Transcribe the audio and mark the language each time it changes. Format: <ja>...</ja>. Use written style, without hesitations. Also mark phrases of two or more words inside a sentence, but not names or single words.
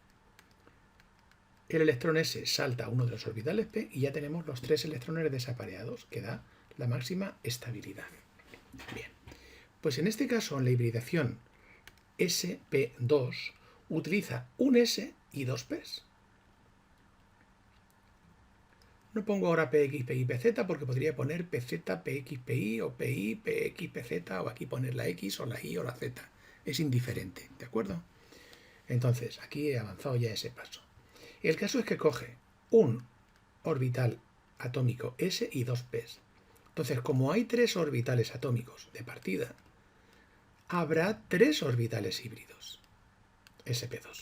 <es>El electrón S salta a uno de los orbitales P y ya tenemos los tres electrones desapareados, que da la máxima estabilidad. Bien, Pues en este caso, en la hibridación sp2 utiliza un S y dos P's. No pongo ahora px, py, pz porque podría poner pz, px, py o py, px, pz o aquí poner la x o la y o la z. Es indiferente, ¿de acuerdo? Entonces, aquí he avanzado ya ese paso. El caso es que coge un orbital atómico S y dos P's. Entonces, como hay tres orbitales atómicos de partida, habrá tres orbitales híbridos, sp2.</es>